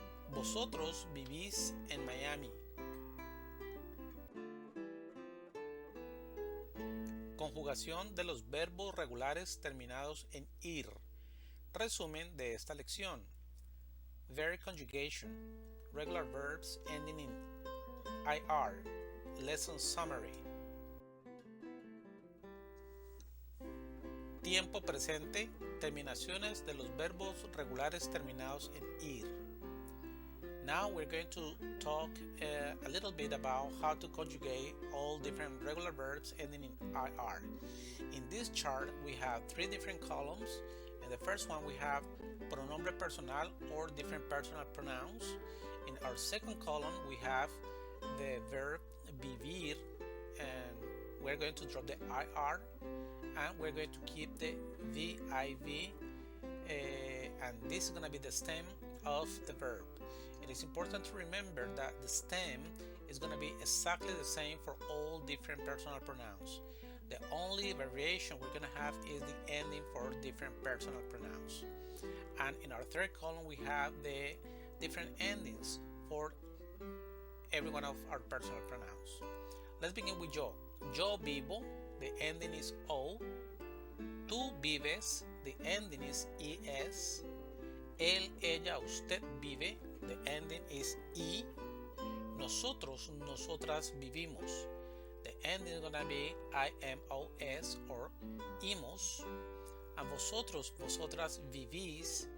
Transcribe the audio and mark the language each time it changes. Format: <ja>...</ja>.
<es>Vosotros vivís en Miami. Conjugación de los verbos regulares terminados en ir. Resumen de esta lección.</es> <en>Verb conjugation. Regular verbs ending in IR. Lesson summary.</en> <es>Tiempo presente. Terminaciones de los verbos regulares terminados en ir.</es> <en>Now we're going to talk a little bit about how to conjugate all different regular verbs ending in IR. In this chart, we have three different columns. In the first one, we have</en> <es>pronombre personal</es> <en>or different personal pronouns. In our second column, we have the verb vivir, and we're going to drop the IR, and we're going to keep the VIV, and this is going to be the stem of the verb. It is important to remember that the stem is going to be exactly the same for all different personal pronouns. The only variation we're going to have is the ending for different personal pronouns. And in our third column, we have the different endings for every one of our personal pronouns. Let's begin with yo.</en> <es>Yo vivo,</es> <en>the ending is O.</en> <es>Tú vives,</es> <en>the ending is ES.</en> <es>Él, ella, usted vive,</es> <en>the ending is E.</en> <es>Nosotros, nosotras vivimos.</es> <en>The ending is gonna be IMOS or IMOS.</en> <es>And vosotros, vosotras vivís.</es>